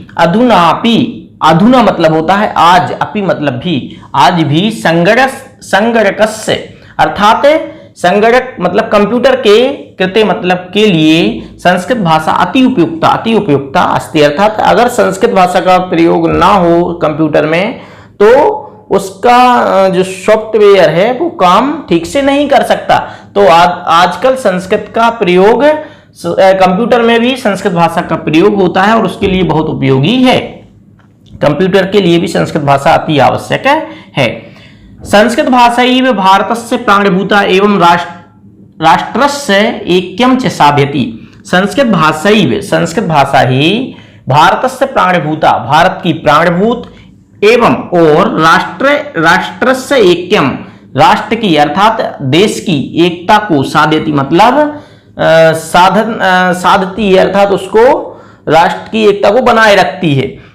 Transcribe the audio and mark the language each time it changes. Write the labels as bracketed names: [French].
[Sanskrit] अधुनापि, [Hindi] अधुना मतलब होता है आज, अपि मतलब भी, आज भी [Sanskrit] संगणकस्य [Hindi] अर्थात संगणक मतलब कंप्यूटर के कृते मतलब के लिए [Sanskrit] संस्कृत भाषा अति उपयुक्ता अस्ति, [Hindi] अर्थात अगर संस्कृत भाषा का प्रयोग ना हो कंप्यूटर में तो उसका जो सॉफ्टवेयर है वो काम ठीक से नहीं कर सकता। तो आजकल संस्कृत का प्रयोग कंप्यूटर में भी संस्कृत भाषा का प्रयोग होता है और उसके लिए बहुत उपयोगी है। कंप्यूटर के लिए भी संस्कृत भाषा अति आवश्यक है। [Sanskrit] संस्कृत भाषा ही भारतस्य प्राणभूता एवं राष्ट्रस्य ऐक्यं च साधयति। संस्कृत भाषा ही भारतस्य प्राणभूता, [Hindi] भारत की प्राणभूत, एवं और [Sanskrit] राष्ट्रस्य ऐक्यम, [Hindi] राष्ट्र की अर्थात देश की एकता को [Sanskrit] साधयति [Hindi] मतलब साधती है, अर्थात उसको राष्ट्र की एकता को बनाए रखती है।